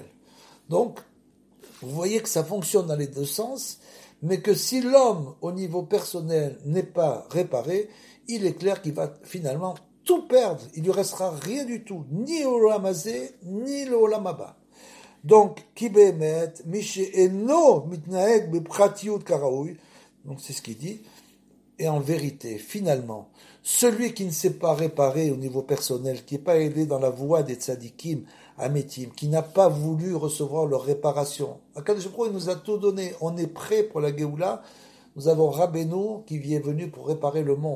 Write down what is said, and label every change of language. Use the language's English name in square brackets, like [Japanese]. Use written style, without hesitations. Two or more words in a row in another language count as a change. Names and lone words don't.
[French] Donc, vous voyez que ça fonctionne dans les deux sens, mais que si l'homme, au niveau personnel, n'est pas réparé, il est clair qu'il va finalement tout perdre. Il lui restera rien du tout, ni au [Hebrew] עולם הזה, [French] ni le [Hebrew] עולם הבא. [French] Donc, [Hebrew] כי באמת, מי שאינו מתנהג בפרטיות כראוי, [French] donc c'est ce qu'il dit, et en vérité, finalement, celui qui ne s'est pas réparé au niveau personnel, qui n'est pas aidé dans la voie des [Hebrew] צדיקים, אמיתים, [French] qui n'a pas voulu recevoir leur réparation, [Hebrew] הקדוש ברוך הוא, [French] il nous a tout donné, on est prêt pour la Géoula, nous avons Rabbeinu qui est venu pour réparer le monde.